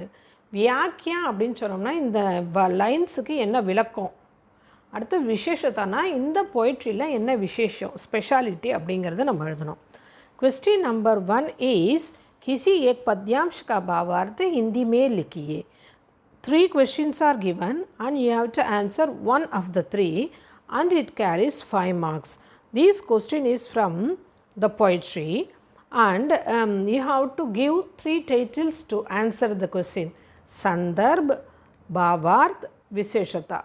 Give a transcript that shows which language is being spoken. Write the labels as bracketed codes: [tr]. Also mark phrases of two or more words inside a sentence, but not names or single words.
[ta] வியாக்கியா அப்படின்னு சொன்னோம்னா இந்த லைன்ஸுக்கு என்ன விளக்கம். அடுத்து விசேஷத்தானா இந்த போய்ட்ரியில் என்ன விசேஷம், ஸ்பெஷாலிட்டி அப்படிங்கிறத நம்ம எழுதணும். [en] question number 1 is [hi] किसी एक पद्यांश का भावार्थ हिंदी में लिखिए. [en] 3 questions are given and you have to answer one of the 3 and it carries 5 marks. This question is from the poetry and you have to give 3 titles to answer the question. [hi] संदर्भ, भावार्थ, विशेषता.